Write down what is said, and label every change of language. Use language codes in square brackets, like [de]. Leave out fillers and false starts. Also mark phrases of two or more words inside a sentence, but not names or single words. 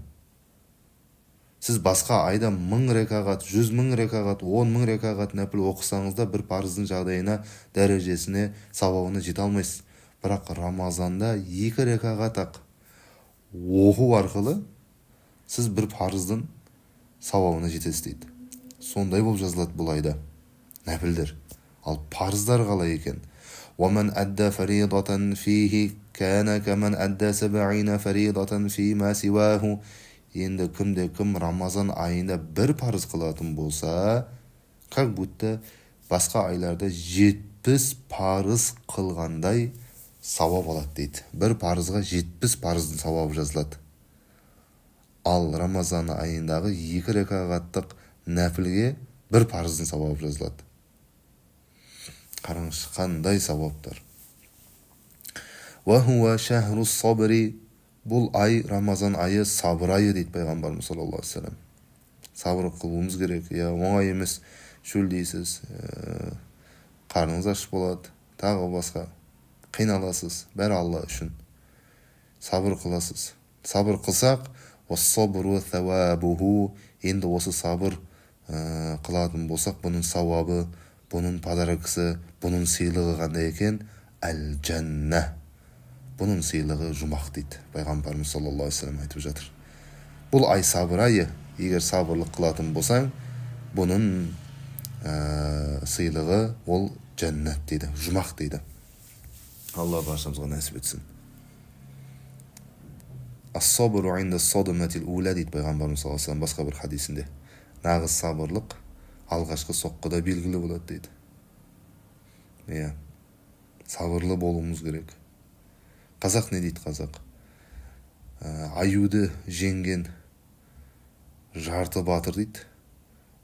[kk] Сіз басқа айда 1000 рекағат, 100 000 рекағат, 10 000 рекағат нәпіл оқысаңызда бір парыздың жағдайына, дәрежесіне, сауабына жете алмайсыз. Бірақ Рамазанда 2 рекағат ақ оқу арқылы сіз бір парыздың сауабына жетесіз дейді. Сондай болып жазылады бұл айда нәпілдер. Ал парыздар қалай екен? [ar] وَمَنْ أَدَّى فَرِيضَةً فِيهِ كَانَ كَمَنْ أَدَّى 70 فَرِيضَةً فِيمَا سِوَاهُ. [kk] Енді кім Рамазан айында бір парыз қылатын болса, [ru] как будто [kk] басқа айларда 70 парыз қылғандай сауап алады дейді. Бір парызға 70 парыздың сауабы жазылады. Ал Рамазан айындағы 2 рекағаттық нәпілге бір парыздың сауабы жазылады. Қараңызшы, қандай сауаптар. [ar] وَهُوَ شَهْرُ الصَّبْرِ. [kk] Бұл ай, Рамазан айы, сабыр айы дейді пайғамбарымыз [ar] صلى الله عليه وسلم. [kk] Сабыр қылуымыз керек. Оңай емес, шөлдейсіз, қарныңыз аш болады, тағы басқа. Қиналасыз, бәрі Алла үшін. Сабыр қыласыз. Сабыр қылсақ, [ar] وَالصَّبْرُ ثَوَابُهُ. [kk] Енді осы сабыр қылатын болсақ, бұның сауабы, бұның подаркасы, бұның сыйлығы қандай екен? Әл-жәннә. Бұның сыйлығы жұмақ дейді. Пайғамбарымыз [ar] صلى الله عليه وسلم [kk] айтып жатыр. Бұл ай сабыр айы. Егер сабырлық қылатын болсаң, бұның сыйлығы ол жәннат дейді, жұмақ дейді. Алла баршамызға нәсіп етсін. [ar] الصبر عند الصدمة الأولى [kk] дейді пайғамбарымыз [ar] صلى الله عليه وسلم [kk] басқа бір хадисінде. Нағыз сабырлық алғашқы соққыда белгілі болады дейді. Сабырлы болуымыз керек. Қазақ не дейді қазақ? Аюды жеңген жарты батыр дейді.